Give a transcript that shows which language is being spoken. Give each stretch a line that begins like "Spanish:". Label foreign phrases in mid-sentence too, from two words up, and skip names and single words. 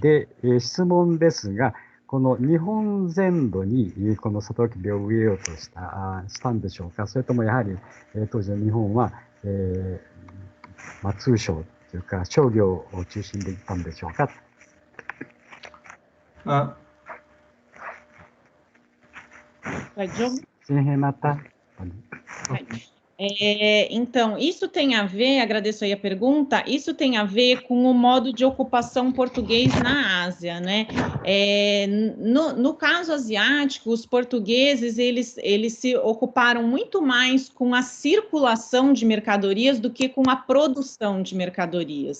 Japanese: で、質問ですが、この日本全土にこのサトウキビを植えようとしたんでしょうか。それともやはり、当時の日本は、通商というか商業を中心でいったんでしょうか。大丈夫?
Portuguese: Sim, Renata. Então, isso tem a ver, agradeço aí a pergunta, isso tem a ver com o modo de ocupação português na Ásia, né? No caso asiático, os portugueses, eles se ocuparam muito mais com a circulação de mercadorias do que com a produção de mercadorias.